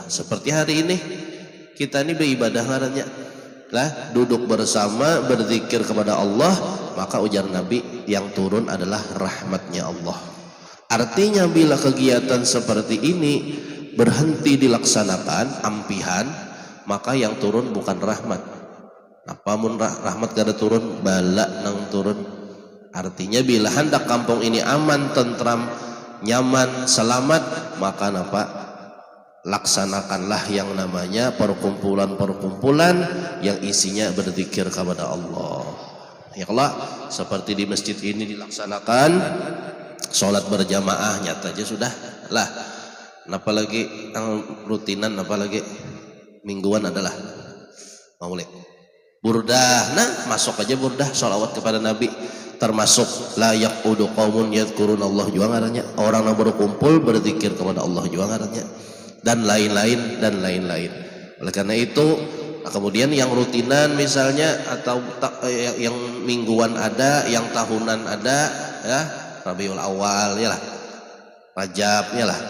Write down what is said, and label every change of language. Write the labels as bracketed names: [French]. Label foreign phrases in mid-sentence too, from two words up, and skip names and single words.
[Indonesian] Seperti hari ini kita ini beribadah ngarannya lah, duduk bersama berzikir kepada Allah, maka ujar Nabi yang turun adalah rahmatnya Allah. Artinya bila kegiatan seperti ini berhenti dilaksanakan ampihan, maka yang turun bukan rahmat. [Banjar] Napamun rahmat kada turun, bala nang turun. [Indonesian] Artinya bila hendak kampung ini aman, tentram, nyaman, selamat, maka napa? Laksanakanlah yang namanya perkumpulan-perkumpulan yang isinya berzikir kepada Allah. Ya Allah, seperti di masjid ini dilaksanakan sholat berjamaah, nyata aja sudah lah. Apalagi yang rutinan, apalagi mingguan adalah maulid, burdah. Nah, masuk aja burdah, sholawat kepada Nabi, termasuk [Arabic] لا يقعد قوم يذكرون الله [Indonesian] juga ngarannya, orang yang berkumpul berzikir kepada Allah juga ngarannya, dan lain-lain dan lain-lain. Oleh karena itu, kemudian yang rutinan misalnya, atau yang mingguan ada, yang tahunan ada, ya Rabiul Awal ya lah, Rajab ya lah.